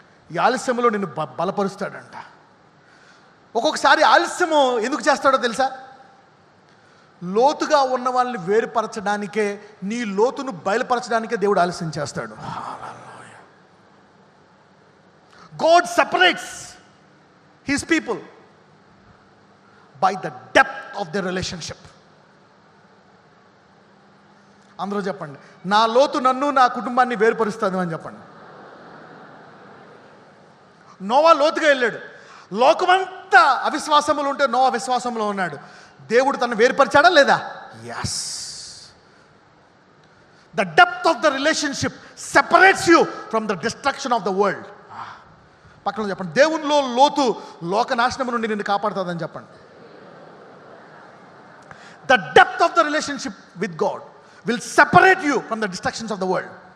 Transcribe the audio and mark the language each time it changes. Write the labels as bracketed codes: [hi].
[te] ఈ ఆలస్యంలో నిన్ను బలపరుస్తాడంట. ఒక్కొక్కసారి ఆలస్యము ఎందుకు చేస్తాడో తెలుసా? లోతుగా ఉన్న వాళ్ళని వేరుపరచడానికే, నీ లోతును బయలుపరచడానికే దేవుడు ఆలస్యం చేస్తాడు. [en] God separates his people by the depth of their relationship. [te] అందరూ చెప్పండి, నా లోతు నన్ను నా కుటుంబాన్ని వేరుపరుస్తుంది అని చెప్పండి. నోవా లోతుగా వెళ్ళాడు. లోకమంతా అవిశ్వాసములు ఉంటే నోవా విశ్వాసంలో ఉన్నాడు. దేవుడు తను వేరుపరిచాడా లేదా? Yes. [en] The depth of the relationship separates you from the destruction of the world. [te] పక్కన చెప్పండి, దేవునిలో లోతు లోకనాశనం నుండి నిన్ను కాపాడుతుందని చెప్పండి. [en] The depth of the relationship with God will separate you from the distractions of the world.